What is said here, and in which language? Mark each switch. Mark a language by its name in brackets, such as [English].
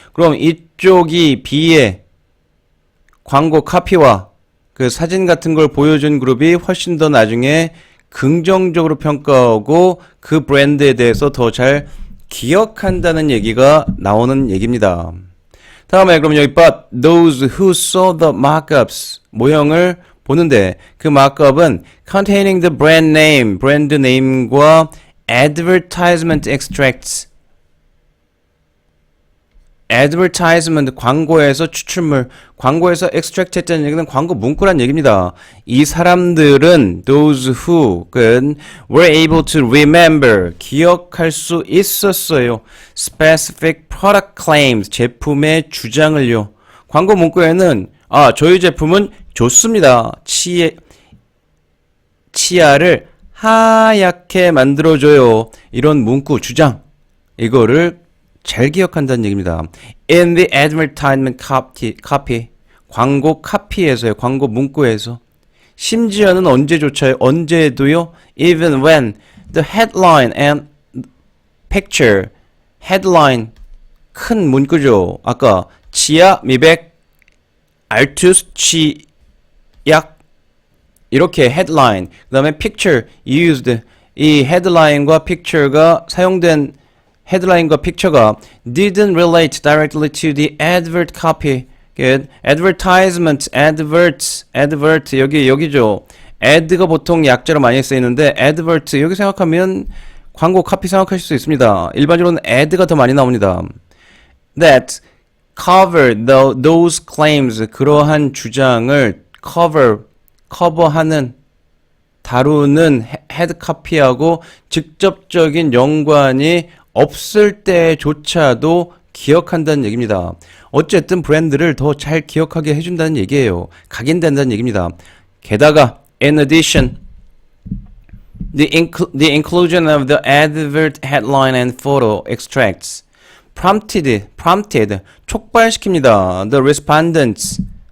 [Korean] 그럼 이쪽이 B의 광고 카피와 그 사진 같은 걸 보여준 그룹이 훨씬 더 나중에 긍정적으로 평가하고 그 브랜드에 대해서 더 잘 기억한다는 얘기가 나오는 얘기입니다. 다음에 그럼 여기 [English] but those who saw the markups [Korean] 모형을 보는데 그 마크업은 [English] containing the brand name, [Korean] 브랜드 네임과 [English] advertisement extracts. [Korean] advertisement, 광고에서 추출물, 광고에서 extract 했다는 얘기는 광고 문구란 얘기입니다. 이 사람들은 [English] those who는 were able to remember, [Korean] 기억할 수 있었어요. [English] specific product claims, [Korean] 제품의 주장을요. 광고 문구에는 저희 제품은 좋습니다. 치아를 하얗게 만들어줘요. 이런 문구 주장. 이거를 잘 기억한다는 얘기입니다. [English] In the advertisement copy. [Korean] 광고 카피에서요. 광고 문구에서. 심지어는 언제도요. [English] Even when the headline and picture. [Korean] headline. 큰 문구죠. 아까 치아 미백 알투스 치약 이렇게 headline 그 다음에 picture used 이 headline과 picture가 사용된 headline과 picture가 [English] didn't relate directly to the advert copy. [Korean] advertisement, advert 여기죠. ad가 보통 약자로 많이 쓰이는데 advert 여기 생각하면 광고 카피 생각하실 수 있습니다. 일반적으로는 ad가 더 많이 나옵니다. [English] That cover those claims [Korean] 그러한 주장을 커버하는 다루는 헤드 카피하고 직접적인 연관이 없을 때조차도 기억한다는 얘기입니다. 어쨌든 브랜드를 더 잘 기억하게 해준다는 얘기예요. 각인된다는 얘기입니다. 게다가 [English] in addition the inclusion of the advert headline and photo extracts prompted [Korean] 촉발시킵니다. [English] The respondents